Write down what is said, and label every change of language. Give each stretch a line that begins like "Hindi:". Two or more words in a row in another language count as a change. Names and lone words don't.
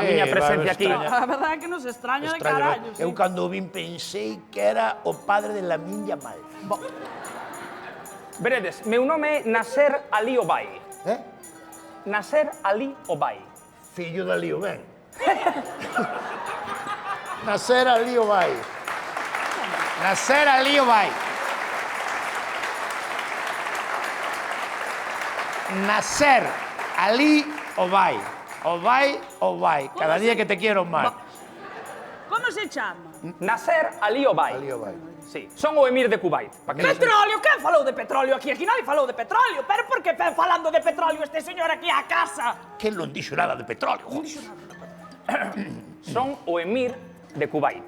Galician: a miña vai presencia aquí. extrañar. A verdade é que nos extraña de Extraño, carallo. Eu cando o vin pensei que era o padre de Lamine Yamal. Veredes, meu nome é Nasser Ali Obai. Nasser Ali Obai. Fillo da Lío, ben. Nasser Ali Obai. Nasser Ali Obai. Nasser Ali Obai. Obai.
Spanish: Cada día que te quiero más.
Galician: Como se chama? Nasser Ali Obai. Ali Obai. Sí, son o emir de Kuwait. Pa que Petróleo? Quen falou de petróleo aquí? Aquí nadie falou de petróleo. Pero por que ven falando de petróleo este señor aquí á casa? Que non dixo nada de petróleo, joder. son o emir de Kuwait.